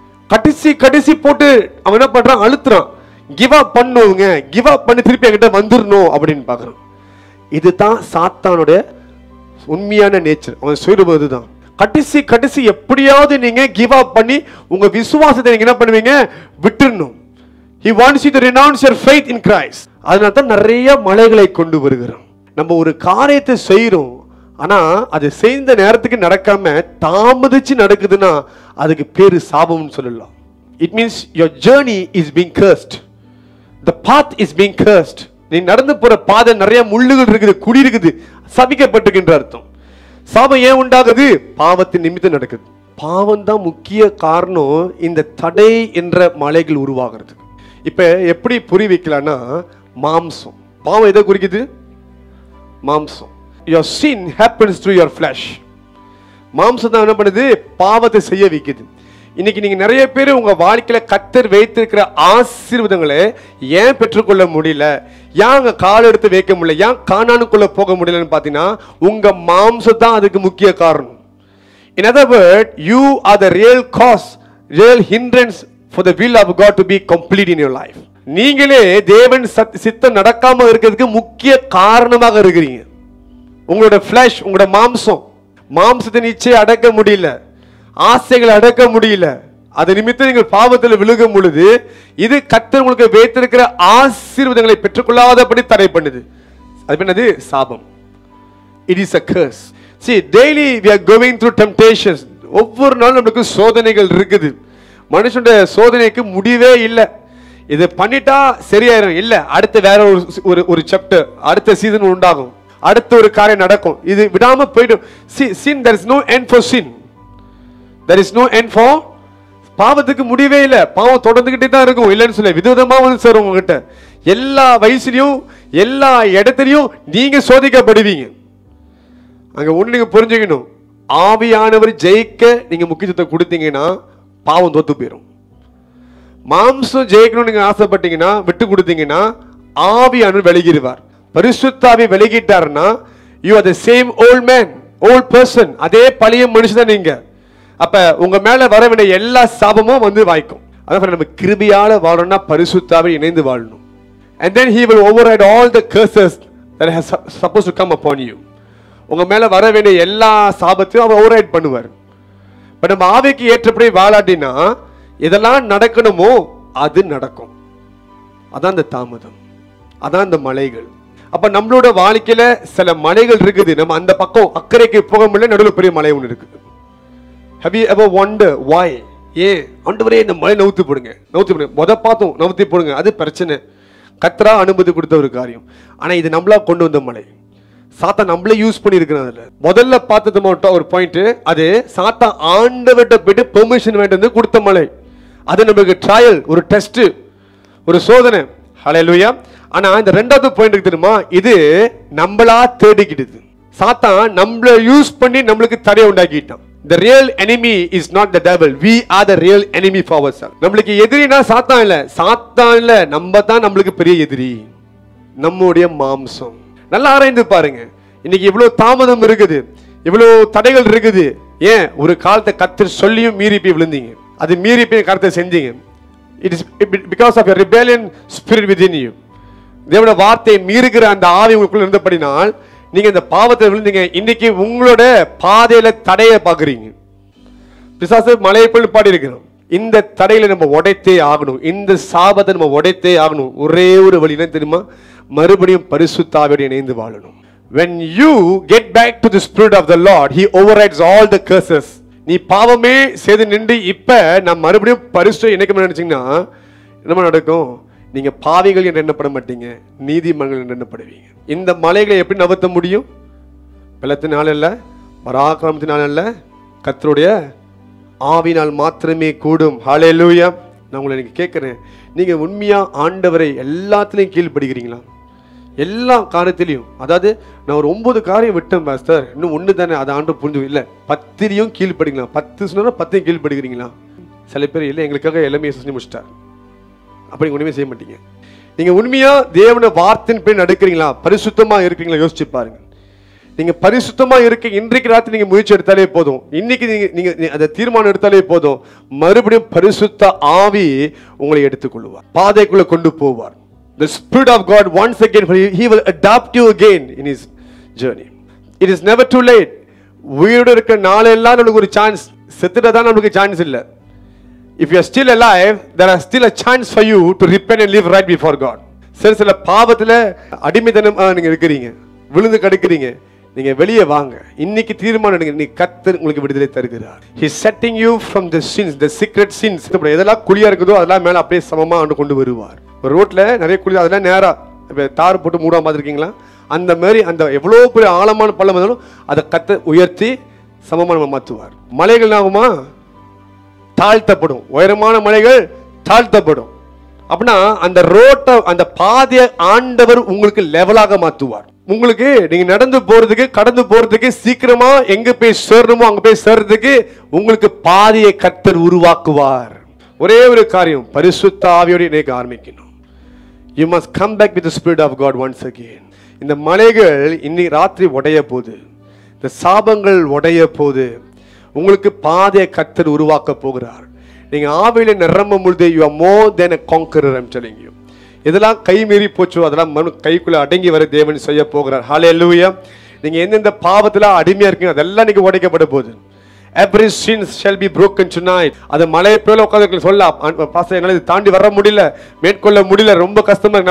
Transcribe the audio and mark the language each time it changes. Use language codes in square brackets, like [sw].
[ta] கடைசி போட்டு அவன் என்ன பண்றான்? அழுத்துறான். கிவ் அப் பண்ணுவங்க, கிவ் அப் பண்ணி திருப்பி என்கிட்ட வந்துடணும் அப்படின்னு பாக்குறான். இதுதான் சாத்தானுடைய உண்மையான நேச்சர். அவன் சொல்லுவதுதான் கடைசி எப்படியாவது நீங்க கிவ் அப் பண்ணி உங்க விசுவாசத்தை நீங்க என்ன பண்ணுவீங்க? விட்டுறணும். [en] He wants you to renounce your faith in Christ. [ta] அதனால தான் நிறைய மலைகளை கொண்டு வருகிறோம். நம்ம ஒரு காரியத்தை செய்யறோம், ஆனா அது செய்த நேரத்துக்கு நடக்காம தாமதிச்சு நடக்குதுன்னா அதுக்கு பேரு சாபம்னு சொல்லலாம். [en] It means your journey is being cursed. The path is being cursed. [ta] நீ நடந்து போற பாதை நிறைய முள்ளுகள் இருக்குது, குழி இருக்குது, சபிக்கப்பட்டிருக்கின்ற அர்த்தம். சாபம் ஏன் உண்டாகுது? பாவத்தின் நிமித்தம் நடக்குது. பாவம் தான் முக்கிய காரணம் இந்த தடை என்ற மலைகள் உருவாகிறது. இப்ப எப்படி புரி வைக்கலாம்னா, மாம்சம், பாவம் எதை குறிக்குது? மாம்சம். [en] Your sin happens through your flesh. [ta] மாம்சம் தான் என்ன பண்ணுது? பாவத்தை செய்ய வைக்குது. இன்னைக்கு நீங்க நிறைய பேர் உங்க வாழ்க்கையில கர்த்தர் வைத்திருக்கிற ஆசீர்வாதங்களை ஏன் பெற்றுக்கொள்ள முடியல, ஏன் அங்க கால் எடுத்து வைக்க முடியல, ஏன் கானானுக்குள்ள போக முடியலன்னு பாத்தீங்கன்னா உங்க மாம்சம் தான் அதுக்கு முக்கிய காரணம். [en] In other words, you are the real cause, real hindrance for the will of God to be complete in your life. [ta] நீங்களே தேவன் சித்தம் நடக்காம இருக்கிறதுக்கு முக்கிய காரணமாக இருக்கிறீங்க. உங்களோட ஃபிளஷ், உங்களோட மாம்சத்தை நிச்சயம் அடக்க முடியல, ஆசைகளை அடக்க முடியல, அது நிமித்தம் நீங்கள் பாவத்தில் விழுகும் பொழுது இது கர்த்தர் உங்களுக்கு வைத்திருக்கிற ஆசீர்வாதங்களை பெற்றுக்கொள்ளாதபடி தடை பண்ணுது. அது என்னது? சாபம். [en] It is a curse. See, daily we are going through temptations. [ta] ஒவ்வொரு நாளும் நமக்கு சோதனைகள் இருக்குது. மனுஷனுடைய சோதனைக்கு முடிவே இல்லை. இது பண்ணிட்டா சரியாயிரும் இல்ல, அடுத்து வேற ஒரு சாப்டர், அடுத்த சீசன் உண்டாகும், அடுத்த ஒரு காரியம் நடக்கும். இது விடாம போயிடும். [en] sin, there is no end for sin. There is no end for [ta] பாவத்துக்கு முடிவே இல்லை. பாவம் தொடர்ந்துகிட்டே தான் இருக்கும். இல்லைன்னு சொல்ல விதவிதமா வந்து சார் உங்ககிட்ட எல்லா வயசுலயும் எல்லா இடத்துலயும் நீங்க சோதிக்கப்படுவீங்க. அங்க ஒண்ணு நீங்க புரிஞ்சுக்கணும், ஆவியானவர் ஜெயிக்க நீங்க முக்கியத்துவத்தை கொடுத்தீங்கன்னா பாவம் தோத்து போயிடும். மாம்சம் ஜெயிக்கணும்னு நீங்க ஆசைப்பட்டீங்கன்னா, விட்டு கொடுத்தீங்கன்னா ஆவியானவர் விலகிடுவார். பரிசுத்தாவி விலகிட்டாருன்னா [en] you are the same old man, old person, [ta] அதே பழைய மனுஷன் தான் நீங்க. அப்ப உங்க மேல வர வேண்டிய எல்லா சாபமும் வந்து வாய்க்கும். அதான் நம்ம கிருபையால வாழணும்னா பரிசுத்தாவி இணைந்து வாழணும். [en] And then he will override all the curses that has supposed to come upon you. [ta] உங்க மேல வர வேண்டிய எல்லா சாபத்தையும் அவர் ஓவர்ரைட் பண்ணுவார். பட் நம்ம ஆவிக்கு ஏற்றபடி வாழாட்டினா இதெல்லாம் நடக்கணுமோ அது நடக்கும். அதான் இந்த தாமதம், அதான் இந்த மலைகள். அப்ப நம்மளோட வாழ்க்கையில சில மலைகள் இருக்குது, நம்ம அந்த பக்கம் அக்கறைக்கு போக முடியல, நடுவில் பெரிய மலை ஒன்று இருக்குது. [en] Have you ever wondered why? [ta] ஏன் ஆண்டவரே இந்த மலை நவுத்தி போடுங்க, பார்த்தோம் நவுத்தி போடுங்க, அது பிரச்சனை. கர்த்தரா அனுமதி கொடுத்த ஒரு காரியம். ஆனா இது நம்மளா கொண்டு வந்த மலை, சாத்தா நம்மளே யூஸ் பண்ணி இருக்கிறாங்க. முதல்ல பார்த்தது மட்டும் ஒரு பாயிண்ட், அது சாத்தா ஆண்டவர்கிட்ட போயிட்டு பெர்மிஷன் வேண்டியது கொடுத்த மலை. அது நமக்கு ட்ரையல், ஒரு டெஸ்ட், ஒரு சோதனை. ஹல்லேலூயா. ஆனா இந்த ரெண்டாவது பாயிண்ட் தெரியுமா, இது நம்மளா தேடிக்கிடுது. சாத்தான் நம்மள யூஸ் பண்ணி நம்மளுக்கு தடையை உண்டாக்கிட்டான். [en] The real enemy is not the devil. We are the real enemy for ourselves. [ta] நம்மளுக்கு எதிரினா சாத்தான் இல்ல, நம்ம தான் நம்மளுக்கு பெரிய எதிரி, நம்முடைய மாம்சம். நல்லா ஆராய்ந்து பாருங்க. இன்னைக்கு இவ்வளவு தாமதம் இருக்குது, இவ்வளவு தடைகள் இருக்குது. ஏன்? ஒரு காலத்தை கர்த்தர் சொல்லியும் மீறி போய் விழுந்தீங்க, அது மீறி போய் கர்த்தர் செஞ்சீங்க. [en] It is because of a rebellion spirit within you. [ta] தேவனுடைய வார்த்தையை மீறுகிற அந்த ஆவி உங்களுக்குள்ள இருந்தபடினால் நீங்க இந்த பாவத்தை விழுந்தீங்க. இன்னைக்கு உங்களோட பாதையில தடையை பாக்குறீங்க. பிசாசு மலையை போய் பாடி இருக்கிறோம். இந்த தடையில நம்ம உடைத்தே ஆகணும், இந்த சாபத்தை நம்ம உடைத்தே ஆகணும். ஒரே ஒரு வழி என்ன தெரியுமா? மறுபடியும் பரிசுத்த ஆவியோடு இணைந்து வாழணும். [en] When you get back to the spirit of the Lord, he overrides all the curses. [ta] நீ பாவமே செய்து நின்று இப்ப நான் மறுபடியும் பரிசுத்த இணைக்க நினைச்சீங்கன்னா என்ன நடக்கும்? நீங்க பாவிகள் என்று எண்ணப்பட மாட்டீங்க, நீதிமான்கள் என்று எண்ணப்படுவீங்க. இந்த மலைகளை எப்படி நகர்த்த முடியும்? பலத்தினால் அல்ல, பராக்கிரமத்தினால் அல்ல, கர்த்தருடைய ஆவினால் மாத்திரமே கூடும். ஹல்லேலூயா. நான் உங்களை இன்னைக்கு கேட்கிறேன், நீங்க உண்மையா ஆண்டவரை எல்லாத்துலயும் கீழ்ப்படுகிறீங்களா? எல்லா காரியத்திலையும். அதாவது நான் ஒரு 9 காரியம் விட்டேன் பாஸ்டர், இன்னும் 1 தானே, அதை ஆண்டு புரிஞ்சு இல்ல, 10லையும் கீழ்ப்படுங்களா? 10 சொன்னா 10யும் கீழ்ப்படுகிறீங்களா? சில பேர் இல்லை, எங்களுக்காக எல்லாமே செஞ்சு முடிச்சிட்டார், அப்படி ஒண்ணுமே செய்ய மாட்டீங்க. நீங்க உண்மையா தேவனுடைய வார்த்தையின் பேர் நடக்கிறீங்களா? பரிசுத்தமா இருக்கிறீங்களா? யோசிச்சு பாருங்க. நீங்க பரிசுத்தமா இருக்க இன்றைக்கு ராத்திரி நீங்க முயற்சி எடுத்தாலே போதும், இன்னைக்கு நீங்க அதை தீர்மானம் எடுத்தாலே போதும், மறுபடியும் பரிசுத்த ஆவி உங்களை எடுத்துக்கொள்வார், பாதைக்குள்ள கொண்டு போவார். [en] The Spirit of God once again, he will adopt you again in his journey. It is never too late. [ta] உயிரோடு இருக்க நாளெல்லாம் நமக்கு ஒரு சான்ஸ், செத்துட்டா தான் நமக்கு சான்ஸ் இல்லை. [en] If you are still alive, there is still a chance for you to repent and live right before God. [ta] சில பாவத்துல அடிமைத்தனம் நீங்க இருக்கிறீங்க, விழுந்து கிடக்கிறீங்க, நீங்க வெளியே வாங்க. இன்னைக்கு தீர்மானம் எடுங்க, நீ கர்த்தர் உங்களுக்கு விடுதலை தருகிறார். [en] He is setting you from the sins, the secret sins. [ta] எதெல்லாம் குழியா இருக்குதோ அதெல்லாம் மேல அப்படியே சமமா கொண்டு வருவார். ஒரு ரோட்ல நிறைய குழி, அதெல்லாம் நேரா தார் போட்டு மூடாம பார்த்துருக்கீங்களா? அந்த மாதிரி அந்த எவ்வளவு பெரிய ஆழமான பள்ளம் இருந்தாலும் அதை கர்த்தர் உயர்த்தி சமமா நம்ம மாற்றுவார். மலைகள் ஆகுமா? தாழ்த்தப்படும். உயரமான மலைகள் தாழ்த்தப்படும். அப்படின்னா அந்த ரோட்டை, அந்த பாதையை ஆண்டவர் உங்களுக்கு லெவலாக மாற்றுவார். உங்களுக்கு நீங்க நடந்து போறதுக்கு, கடந்து போறதுக்கு, சீக்கிரமா எங்க போய் சேரணுமோ அங்க போய் சேர்றதுக்கு உங்களுக்கு பாதையை கர்த்தர் உருவாக்குவார். ஒரே ஒரு காரியம், பரிசுத்த ஆவியோடு இணைக்க ஆரம்பிக்கணும். [en] You must come back with the Spirit of God once again. [ta] இந்த மலைகள் இன்னைக்கு ராத்திரி உடைய போது, இந்த சாபங்கள் உடைய போது, உங்களுக்கு பாதையை கர்த்தர் உருவாக்க போகிறார். நீங்க ஆவியில நிரம்பும் பொழுது [en] you are more than a conqueror. I'm telling you. [ta] இதெல்லாம் கை மீறி போச்சோ அதெல்லாம் கைக்குள்ள அடங்கி வர தேவன் செய்ய போகிறார். ஹல்லேலூயா. நீங்க எந்தெந்த பாவத்துல அடிமையா இருக்கீங்க அதெல்லாம் நீங்க உடைக்கப்பட போகுது. [en] Every sin shall be broken tonight. [ta] அது மலை போல உட்கார்ந்து சொல்லலாம், பாஸ்டர் என்னால இது தாண்டி வர முடியல, மேற்கொள்ள முடியல, ரொம்ப கஷ்டமா இருக்கு.